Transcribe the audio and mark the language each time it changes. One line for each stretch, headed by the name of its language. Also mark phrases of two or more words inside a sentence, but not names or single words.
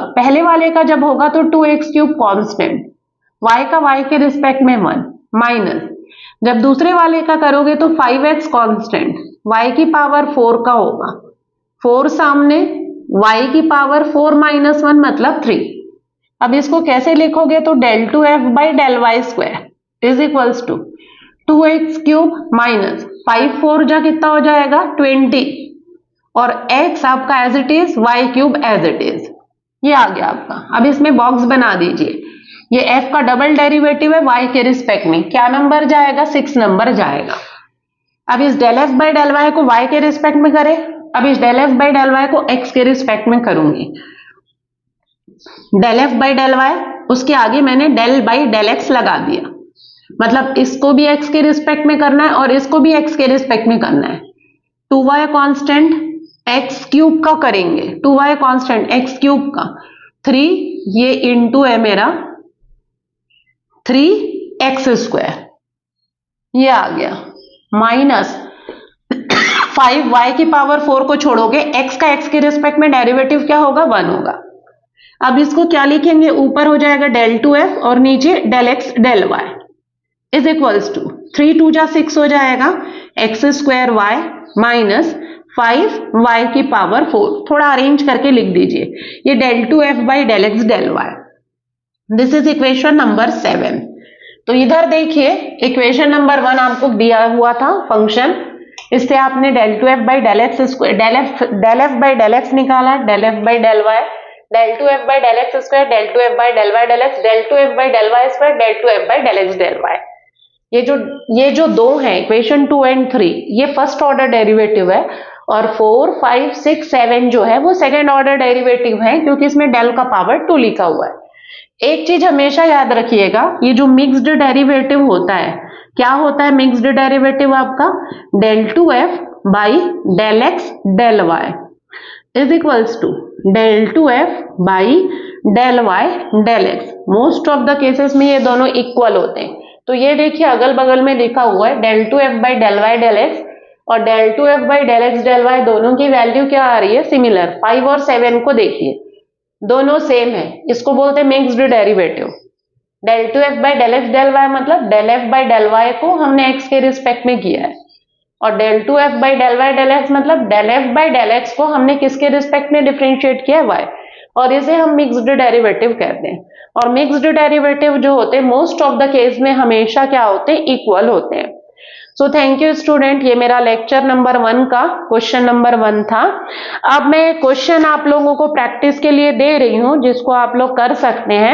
Hindi: पहले वाले का जब होगा तो 2x³ कांस्टेंट, y का y के रिस्पेक्ट में 1 माइनस, जब दूसरे वाले का करोगे तो 5x कांस्टेंट, y की पावर 4 का होगा, 4 सामने, y की पावर 4 - 1 मतलब 3। अब इसको कैसे लिखोगे, तो
English: del 2f by del y² is equals to 2x³ minus 5
Hindi: 4 जा कितना हो जाएगा 20 और x आपका
English: as it is,
Hindi: y³
English: as it is.
Hindi: ये आ गया आपका। अब इसमें बॉक्स बना दीजिए। ये f का
English: double derivative
Hindi: है y के रिस्पेक्ट में, क्या नंबर जाएगा, 6 नंबर जाएगा। अब इस
English: del f by del y
Hindi: को y के रिस्पेक्ट में करें, अब इस
English: del f by del y
Hindi: को x के रिस्पेक्ट में करूंगी।
English: del f by del y,
Hindi: उसके आगे मैंने
English: del by del x
Hindi: लगा दिया, मतलब इसको भी x के रिस्पेक्ट में करना है और इसको भी x के रिस्पेक्ट में करना है। 2y कांस्टेंट x³ का करेंगे, 2y कांस्टेंट x³ का 3, ये इंटू है मेरा 3x², ये आ गया माइनस 5y की पावर 4 को छोड़ोगे, x का x के रिस्पेक्ट में डेरिवेटिव क्या होगा, 1 होगा। अब इसको क्या लिखेंगे, ऊपर हो जाएगा del 2f और नीचे
English: del x del y is equals to
Hindi: 3 2 जा 6 हो जाएगा x² y माइनस 5y की पावर 4। थोड़ा अरेंज करके लिख दीजिए, ये
English: del 2f by del x del y. this is equation number 7.
Hindi: तो इधर देखिए,
English: equation number 1
Hindi: आपको दिया हुआ था फंक्शन, इससे आपने
English: del 2f by del x del f by del x
Hindi: निकाला,
English: del f by del y, del 2f by del x square, del 2f by del y del x, del 2f by del y square, del 2f by del x del y.
Hindi: ये जो दो हैं
English: equation 2 and 3,
Hindi: ये
English: first order derivative
Hindi: है और 4 5 6 7 जो है वो
English: second order derivative
Hindi: है, क्योंकि इसमें del का पावर 2 लिखा हुआ है। एक चीज हमेशा याद रखिएगा, ये जो
English: mixed derivative
Hindi: होता है, क्या होता है
English: mixed derivative
Hindi: आपका,
English: del 2f by del x del y is equals to del 2f by del y del x. most of the cases
Hindi: में ये दोनों इक्वल होते हैं। तो ये देखिए अगल बगल में लिखा हुआ है
English: del 2f by del y del x
Hindi: और
English: del 2f by del x del y,
Hindi: दोनों की वैल्यू क्या आ रही है, सिमिलर। 5 और 7 को देखिए, दोनों सेम है, इसको बोलते हैं
English: mixed derivative. del 2f by del x del y
Hindi: मतलब
English: del f by del y
Hindi: को हमने x के रिस्पेक्ट में किया है, और
English: del 2f by del y del x
Hindi: मतलब
English: del f by del x
Hindi: को हमने किसके रिस्पेक्ट में डिफरेंशिएट किया है, y, और इसे हम
English: mixed derivative
Hindi: कहते हैं। और
English: mixed derivative
Hindi: जो होते हैं
English: most of the case
Hindi: में हमेशा क्या होते हैं, इक्वल होते हैं।
English: so thank you student,
Hindi: ये मेरा
English: lecture number 1
Hindi: का
English: question number 1
Hindi: था। अब मैं क्वेश्चन आप लोगों को प्रैक्टिस के लिए दे रही हूं, जिसको आप लोग कर सकते हैं।